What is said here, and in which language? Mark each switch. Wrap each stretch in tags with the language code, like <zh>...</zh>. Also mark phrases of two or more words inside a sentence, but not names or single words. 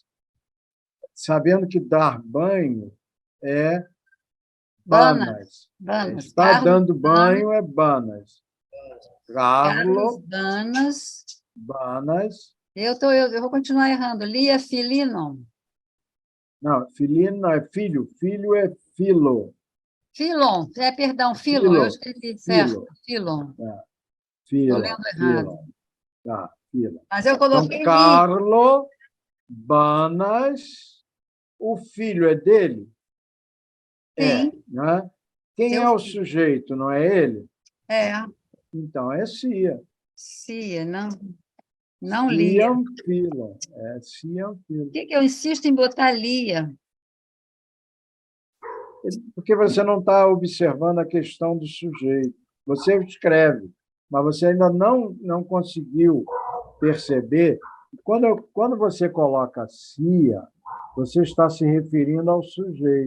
<pt>Sabendo que dar banho é banas. Está Carlos dando banho é banas. Carlos Banas. Eu vou continuar errando.</pt> <eo>Lia Filino.</eo> <pt>Não, filino não é filho. Filho é filo. Filon. Perdão, Filon. Eu escrevi certo. Filon. Estou lendo errado. Tá, filo. Mas eu coloquei então, Carlos Banas. O filho é dele? Sim. Né? Quem é o sujeito, não é ele? É. Então, é Cia. Cia, não Lia.</pt> <eo>Filo. Ciam Filo.</eo> <pt>Por que eu insisto em botar Lia? Porque você não está observando a questão do sujeito. Você escreve, mas você ainda não conseguiu perceber. Quando você coloca Cia, você está se referindo ao sujeito.</pt>